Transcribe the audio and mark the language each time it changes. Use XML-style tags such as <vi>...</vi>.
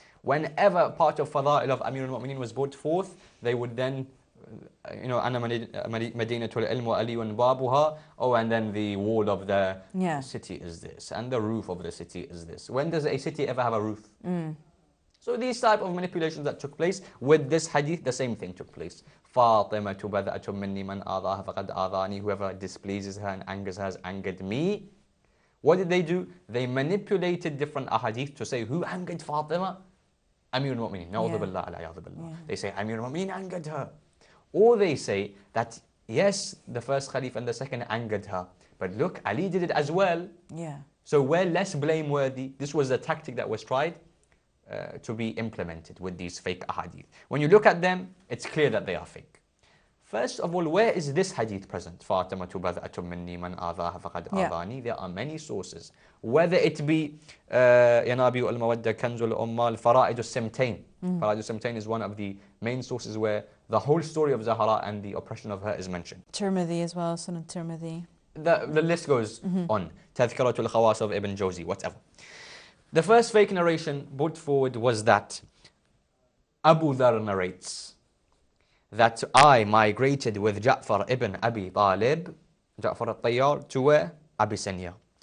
<en>Whenever part of Fada'il of Amir al-Mu'mineen was brought forth, they would then,</en> <ar>أنا مدينة العلم وعلي بابها,</ar> <en>and then the wall of the city is this, and the roof of the city is this. When does a city ever have a roof? So these type of manipulations that took place with this hadith, the same thing took place.</en> <ar>فاطمة بذأة مني من آذاها فقد آذاني.</ar> <en>Whoever displeases her and angers her has angered me. What did they do? They manipulated different ahadith to say, who angered Fatima? Amir al-Mu'mineen. Na'udhu billah, al-'iyadhu billah. They say Amir al-Mu'mineen angered her. Or they say that, yes, the first Khalif and the second angered her, but look, Ali did it as well. So we're less blameworthy. This was a tactic that was tried to be implemented with these fake ahadith. When you look at them, it's clear that they are fake. First of all, where is this hadith present?</en> <ar>فَاطِمَةُ بَذْأَةٌ مِّنِّي مَنْ آذَاهَا فَقَدْ آذَانِي.</ar> <en>There are many sources. Whether it be</en> <ar>يَنَابِيُ الْمَوَدَّةِ كَنْزُ الْأُمَّةِ فَرَائِدُ السِّمْتَيْن.</ar> <en>Fara'id al-Simtayn is one of the main sources where the whole story of Zahra and the oppression of her is mentioned. Tirmidhi as well, Sunan Tirmidhi. The list goes on. Tadhkiratul Khawas of Ibn Jawzi, whatever. The first fake narration put forward was that Abu Dhar narrates that I migrated with Ja'far ibn Abi Talib, Ja'far al-Tayyar, to where? Abyssinia.</en>